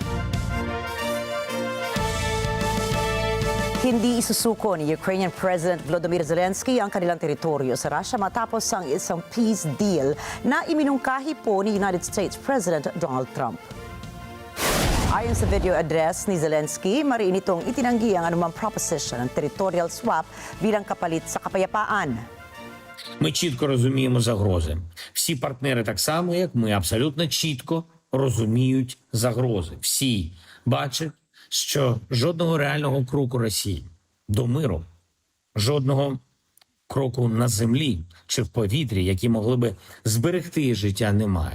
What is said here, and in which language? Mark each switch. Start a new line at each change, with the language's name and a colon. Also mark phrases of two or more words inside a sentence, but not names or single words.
Filipino: Hindi isusuko ni Ukrainian President Volodymyr Zelensky ang kanilang teritoryo sa Russia matapos ang isang peace deal na iminungkahi po ni United States President Donald Trump. Ayon sa video address ni Zelensky, mariin itong itinanggi ang anumang proposition ng
English: territorial swap
Filipino: bilang kapalit sa kapayapaan.
Ukrainian: Ми чітко розуміємо загрози. Всі партнери так само, як ми, абсолютно чітко розуміють загрози. Всі бачать, що жодного реального кроку Росії до миру, жодного кроку на землі чи в повітрі, які могли би зберегти життя, немає.